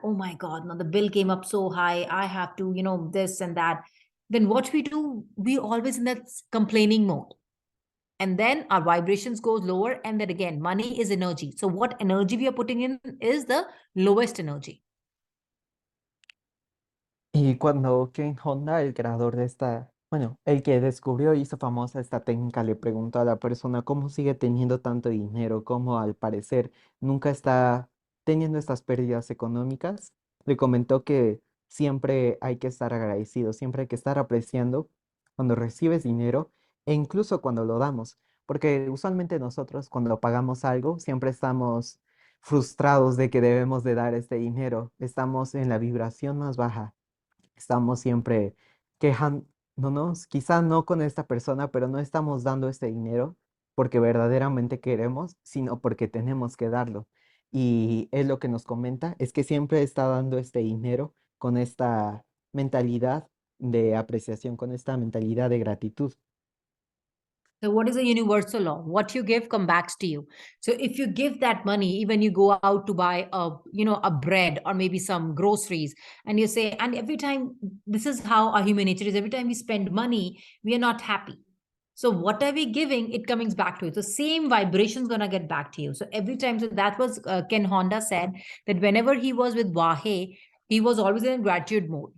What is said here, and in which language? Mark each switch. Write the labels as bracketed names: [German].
[English] Oh my God, now the bill came up so high. I have to, you know, this and that. Then what we do, we always in that complaining mode. And then our vibrations goes lower. And then again, money is energy. So what energy we are putting in is the lowest energy. [Spanish] Y cuando Ken Honda, el creador de esta, bueno, el que descubrió y hizo famosa esta técnica, le preguntó a la persona cómo sigue teniendo tanto dinero, cómo al parecer nunca está teniendo estas pérdidas económicas, le comentó que siempre hay que estar agradecido, siempre hay que estar apreciando cuando recibes dinero e incluso cuando lo damos, porque usualmente nosotros cuando pagamos algo siempre estamos frustrados de que debemos de dar este dinero, estamos en la vibración más baja. Estamos siempre quejándonos, quizá no con esta persona, pero no estamos dando este dinero porque verdaderamente queremos, sino porque tenemos que darlo. Y es lo que nos comenta, es que siempre está dando este dinero con esta mentalidad de apreciación, con esta mentalidad de gratitud. [English] So what is a universal law? What you give come back to you. So if you give that money, even you go out to buy a, you know, a bread or maybe some groceries, and you say, and every time, this is how our human nature is. Every time we spend money, we are not happy. So what are we giving? It comes back to you. So same vibration's gonna get back to you. So every time, so that was Ken Honda said that whenever he was with Wahe, he was always in gratitude mode.